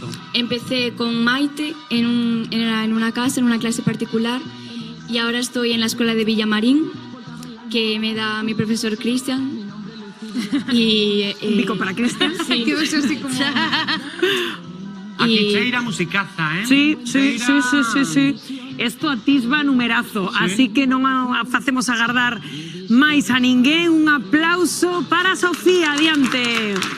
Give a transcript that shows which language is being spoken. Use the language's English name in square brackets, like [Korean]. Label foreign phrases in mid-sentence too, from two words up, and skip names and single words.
[Spanish] Empecé con Maite en una casa, en una clase particular, y ahora estoy en la escuela de Villamarín, que me da mi profesor Cristian. Y [Galician] Bico para Cristian. [Spanish] Sí. Quedó eso así como... [Galician] Aquí cheira musicaza, [Spanish] Sí. Esto atisba numerazo, [Galician] así que non facemos agardar máis a ninguén. Un aplauso para Sofía, adiante.